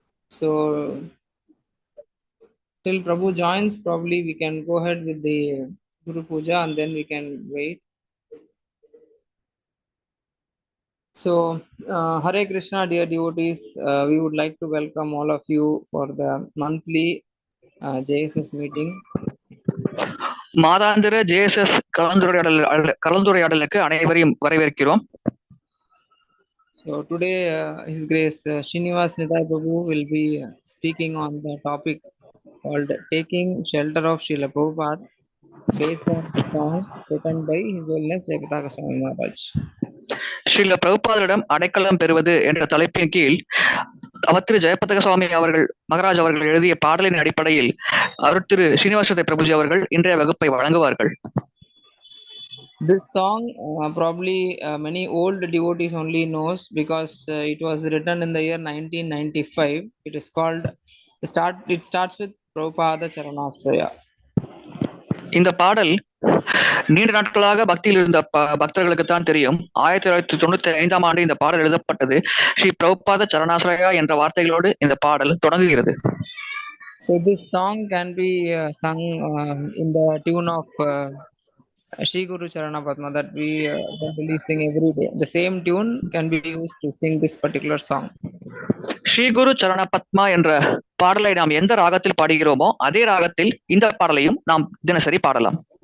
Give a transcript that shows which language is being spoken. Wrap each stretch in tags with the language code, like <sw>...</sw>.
<en>So till Prabhu joins, probably we can go ahead with the Guru Puja and then we can wait. So, Hare Krishna, dear devotees, we would like to welcome all of you for the monthly JSS meeting.</en> <ta>மாதாந்திர JSS கலந்துரையாடலுக்கு அனைவரையும் வரவேற்கிறோம்.</ta> <en>So today, His Grace Srinivas Nitai Prabhu will be speaking on the topic called "Taking Shelter of Srila Prabhupada," based on the song written by His Holiness Jayapataka Swami Maharaj.</en> <ta>Srila பிரபுபாதரிடம் அடைக்கலம் பெறுவது என்ற தலைப்பின் கீழ் அவத்திரு ஜெயபதக சுவாமி அவர்கள் மகராஜ் அவர்கள் எழுதிய பாடலின் அடிப்படையில் அவர்திரு ஸ்ரீனிவாச பிரபுஜி அவர்கள் இன்றைய வகுப்பை வழங்குவார்கள்.</ta> <en>This song probably many old devotees only knows because it was written in the year 1995. It is called it starts with Prabhupada charanashraya.</en> <ta>இந்த பாடல் நீண்ட நாட்களாக பக்தியில் இருந்த பக்தர்களுக்கு தான் தெரியும். 1995ஆம் ஆண்டு இந்த பாடல் எழுதப்பட்டது. ஸ்ரீ பிரபுபாத சரணாசிரயா என்ற வார்த்தைகளோடு இந்த பாடல் தொடங்குகிறது.</ta> <en>So this song can be sung in the tune of Shri Guru Charana Padma that we generally sing every day. The same tune can be used to sing this particular song.</en> <ta>Sri குரு சரண பத்மா என்ற பாடலை நாம் எந்த ராகத்தில் பாடுகிறோமோ அதே ராகத்தில் இந்த பாடலையும் நாம் தினசரி பாடலாம்.</ta>